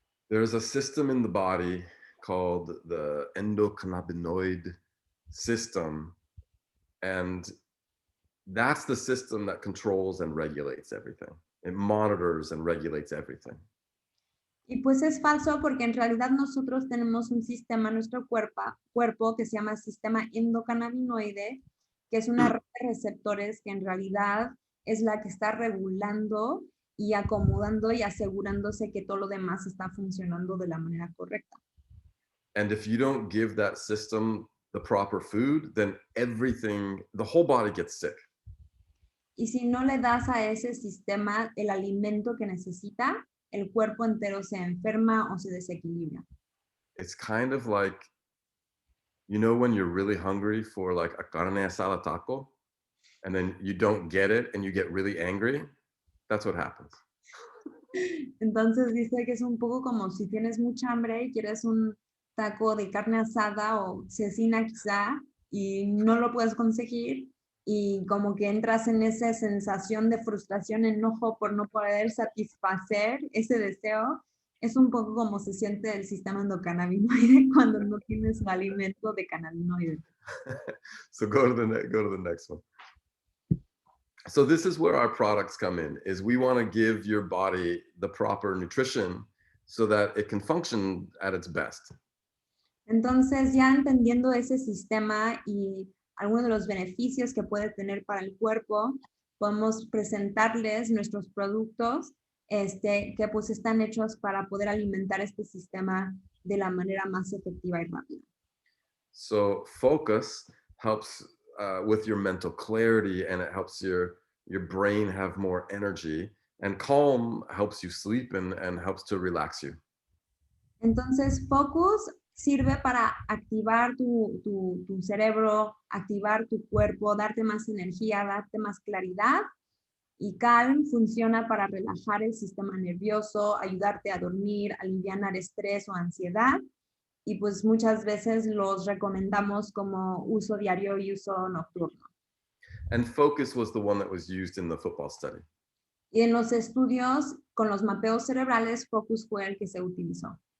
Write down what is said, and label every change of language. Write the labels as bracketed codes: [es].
[en] There's a system in the body called the endocannabinoid system, and that's the system that controls and regulates everything. It monitors and regulates everything. [es] Y pues es falso porque en realidad nosotros tenemos un sistema en nuestro cuerpo que se llama sistema endocannabinoide, que es una red de receptores que en realidad es la que está regulando y acomodando y asegurándose que todo lo demás está funcionando de la manera correcta. [en] And if you don't give that system the proper food, then everything, the whole body gets sick. [es] Y si no le das a ese sistema el alimento que necesita, el cuerpo entero se enferma o se desequilibra. [en] It's kind of like, you know, when you're really hungry for like a carne asada taco, and then you don't get it and you get really angry. That's what happens. [es] Entonces dice que es un poco como si tienes mucha hambre y quieres un taco de carne asada o cecina quizá y no lo puedes conseguir y como que entras en esa sensación de frustración, enojo por no poder satisfacer ese deseo. Es un poco como se siente el sistema endocannabinoide cuando no tienes un alimento de cannabinoide. [en] So go to the next one. So this is where our products come in, is we want to give your body the proper nutrition so that it can function at its best. [es] Entonces, ya entendiendo ese sistema y algunos de los beneficios que puede tener para el cuerpo, podemos presentarles nuestros productos que pues están hechos para poder alimentar este sistema de la manera más efectiva y rápida. So focus helps with your mental clarity, and it helps your brain have more energy, and calm helps you sleep and helps to relax you. Entonces, focus sirve para activar tu cerebro, activar tu cuerpo, darte más energía, darte más claridad. Y Calm funciona para relajar el sistema nervioso, ayudarte a dormir, alivianar estrés o ansiedad. Y pues muchas veces los recomendamos como uso diario y uso nocturno. [en] And focus was the one that was used in the football study. [es] Y en los estudios con los mapeos cerebrales, Focus fue el que se utilizó.